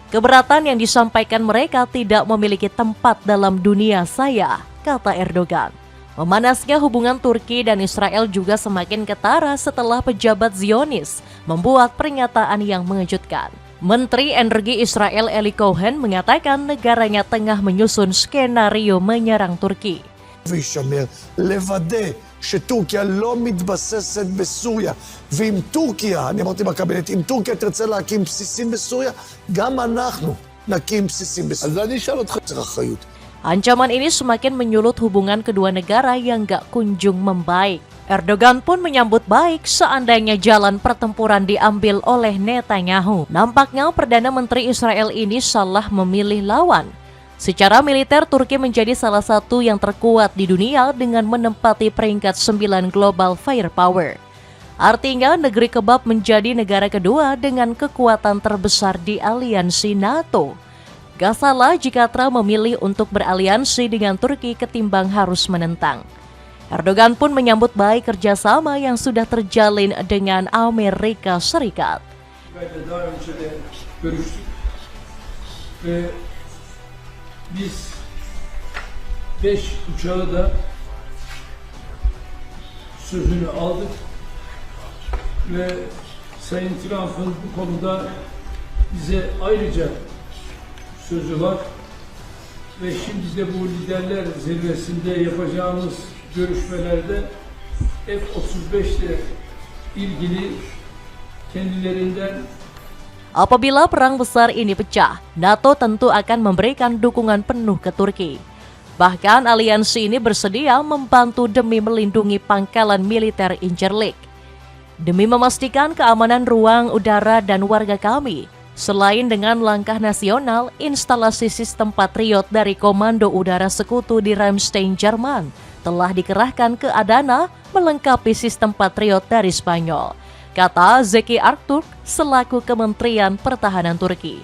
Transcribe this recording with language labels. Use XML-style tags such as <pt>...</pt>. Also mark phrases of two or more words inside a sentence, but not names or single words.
<id>Keberatan yang disampaikan mereka tidak memiliki tempat dalam dunia saya, kata Erdogan. Memanasnya hubungan Turki dan Israel juga semakin ketara setelah pejabat Zionis membuat pernyataan yang mengejutkan. Menteri Energi Israel Eli Cohen mengatakan negaranya tengah menyusun skenario menyerang Turki.</id> <he>וישמר, לוודא שטורקיה לא מתבססת בסוריה. ואם טורקיה, אני אמרתי בקבינט, אם טורקיה תרצה להקים בסיסים בסוריה, גם אנחנו נקים בסיסים בסוריה. אז אני אשאל אותך, צריך אחריות.</he> <id>Ancaman ini semakin menyulut hubungan kedua negara yang gak kunjung membaik. Erdogan pun menyambut baik seandainya jalan pertempuran diambil oleh Netanyahu. Nampaknya Perdana Menteri Israel ini salah memilih lawan. Secara militer, Turki menjadi salah satu yang terkuat di dunia dengan menempati peringkat 9</id> <en>global firepower.</en> <id>Artinya negeri Kebab menjadi negara kedua dengan kekuatan terbesar di aliansi NATO. Gak salah jika Trump memilih untuk beraliansi dengan Turki ketimbang harus menentang. Erdogan pun menyambut baik kerjasama yang sudah terjalin dengan Amerika Serikat.</id> <tr>Daha önce de görüştük ve biz 5 uçağı da sözünü aldık ve Sayın Trump'ın bu konuda bize ayrıca sözü var ve şimdi de bu liderler zirvesinde yapacağımız görüşmelerde F-35 ile ilgili kendilerinden</tr> <id>Apabila perang besar ini pecah, NATO tentu akan memberikan dukungan penuh ke Turki. Bahkan aliansi ini bersedia membantu demi melindungi pangkalan militer Incirlik. Demi memastikan keamanan ruang udara dan warga kami, selain dengan langkah nasional, instalasi sistem Patriot dari Komando Udara Sekutu di Ramstein, Jerman, telah dikerahkan ke Adana melengkapi sistem Patriot dari Spanyol, kata Zeki Artur selaku Kementerian Pertahanan Turki.</id>